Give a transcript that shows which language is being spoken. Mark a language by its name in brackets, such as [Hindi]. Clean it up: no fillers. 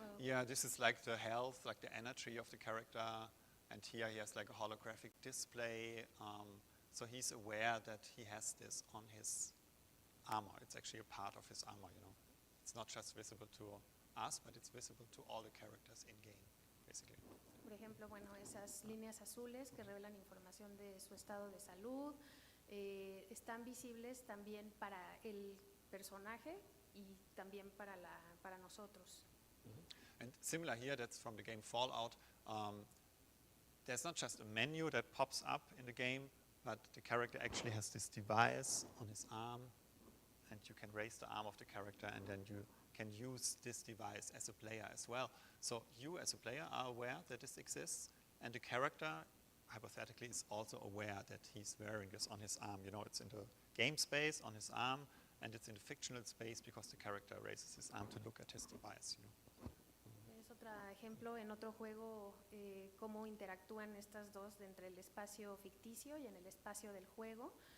[English] Yeah, this is like the health, like the energy of the character, and here he has like a holographic display. So he's aware that he has this on his armor. It's actually a part of his armor, you know. It's not just visible to us, but it's visible to all the characters in game, basically. [Spanish] Por ejemplo, bueno, esas líneas azules que revelan información de su estado de salud están visibles también para el personaje y también para nosotros. [English] And similar here, that's from the game Fallout. There's not just a menu that pops up in the game, but the character actually has this device on his arm, and you can raise the arm of the character, and then you can use this device as a player as well. So you as a player are aware that this exists, and the character, hypothetically, is also aware that he's wearing this on his arm. You know, it's in the game space on his arm, and it's in the fictional space because the character raises his arm to look at his device. You know. [Spanish] Es otro ejemplo en otro juego cómo interactúan estas dos entre el espacio ficticio y en el espacio del juego.